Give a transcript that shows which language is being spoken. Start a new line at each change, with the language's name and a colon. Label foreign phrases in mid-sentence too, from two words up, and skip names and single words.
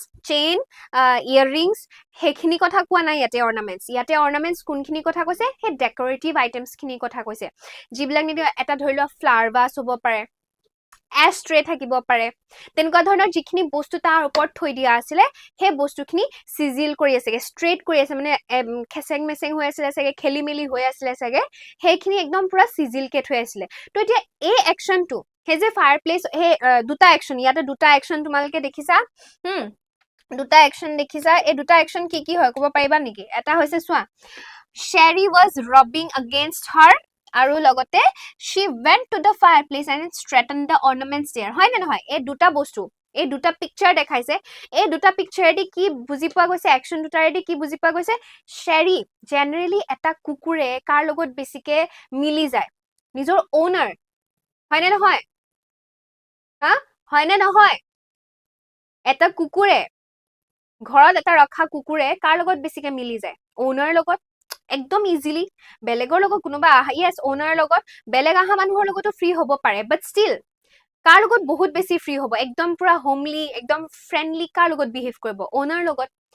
English: chain earrings
Assamese: হেখিনি কথা কোৱা নাই ইয়াতে অৰ্নামেন্টস কোনখিনি কথা কৈছে হে
English: decorative items
Assamese: খিনি কথা কৈছে যিবিলাক নিদি এটা ধৰিলো
English: flower vase
Assamese: হ'ব পাৰে এষ্ট্ৰে থাকিব পাৰে তেনেকুৱা ধৰণৰ যিখিনি বস্তু তাৰ ওপৰত থৈ দিয়া আছিল হে বস্তুখিনি সিজিল কৰি আছে স্ট্ৰেট কৰি আছে মানে খেসেং মেসেং হৈ আছিল আছে খেলিমেলি হৈ আছিল আছে হেখিনি একদম পুৰা সিজিল কে থৈ আছিল তো এতিয়া এই একচনটো হে যে ফায়াৰপ্লেচ হে দুটা একশন ইয়াতে দুটা একশন তোমালোকে দেখিছা দুটা একশন দেখিছা এই দুটা একশন কি কি হয় ক'ব পাৰিবা নেকি এটা হৈছে চোৱা
English: Sherry was rubbing against her
Assamese: আৰু লগতে
English: she went to the fireplace and straightened the ornaments there
Assamese: হয় না নহয় এই দুটা বস্তু এই দুটা পিকচাৰ দেখাইছে এই দুটা পিকচাৰেদি কি বুজি পোৱা গৈছে একশন দুটাৰেদি কি বুজি পোৱা গৈছে Sherry জেনাৰেলি এটা কুকুৰে কাৰ লগত বেছিকে মিলি যায় নিজৰ ওনাৰ হয় না নহয় হা হয় না নহয় এটা কুকুৰে ঘৰত এটা ৰখা কুকুৰে কাৰ লগত বেছিকে মিলি যায় ওনাৰ লগত একদম ইজিলি বেলেগৰ লগত কোনোবা
English: yes owner
Assamese: লগত বেলেগ আহা মানুহৰ লগতো ফ্ৰী হ'ব পাৰে
English: but still
Assamese: কাৰ লগত বহুত বেছি ফ্ৰী হ'ব একদম পুৰা হোমলি একদম ফ্ৰেন্ডলি কাৰ লগত বিহেভ কৰিব ওনাৰ লগত